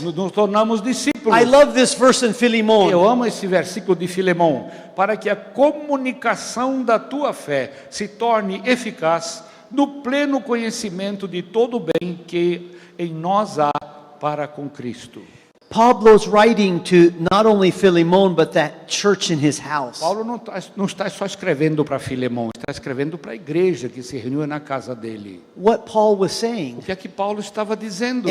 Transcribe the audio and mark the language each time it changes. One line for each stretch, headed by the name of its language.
Portuguese: Nos tornamos discípulos.
English: I love this verse in Philemon.
Portuguese: Eu amo esse versículo de Filemão. Para que a comunicação da tua fé se torne eficaz no pleno conhecimento de todo o bem que em nós há para com Cristo.
English: Pablo's writing to not only Philemon, but that church in his house.
Portuguese: Paulo não está só escrevendo para Filemão, está escrevendo para a igreja que se reuniu na casa dele.
English: What Paul was saying,
Portuguese: O que é que Paulo estava dizendo?